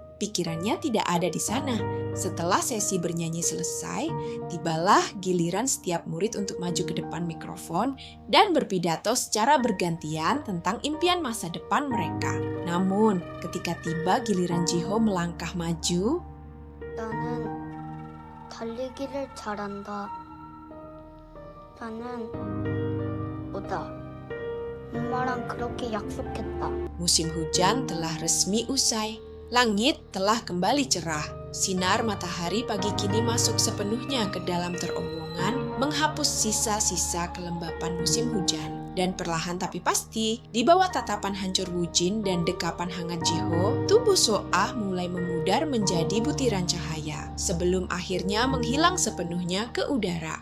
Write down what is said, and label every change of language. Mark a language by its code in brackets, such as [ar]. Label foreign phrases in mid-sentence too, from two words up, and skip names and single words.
[id] Pikirannya tidak ada di sana. Setelah sesi bernyanyi selesai, tibalah giliran setiap murid untuk maju ke depan mikrofon dan berpidato secara bergantian tentang impian masa depan mereka. Namun, ketika tiba giliran Jiho melangkah maju, [ko] 나는 달리기를 잘한다. 나는 뭐다. 엄마랑 그렇게 약속했다. [id] musim hujan telah resmi usai. Langit telah kembali cerah. Sinar matahari pagi kini masuk sepenuhnya ke dalam terowongan, menghapus sisa-sisa kelembapan musim hujan. Dan perlahan tapi pasti, di bawah tatapan hancur Wujin dan dekapan hangat Jiho, tubuh Soah mulai memudar menjadi butiran cahaya, sebelum akhirnya menghilang sepenuhnya ke udara.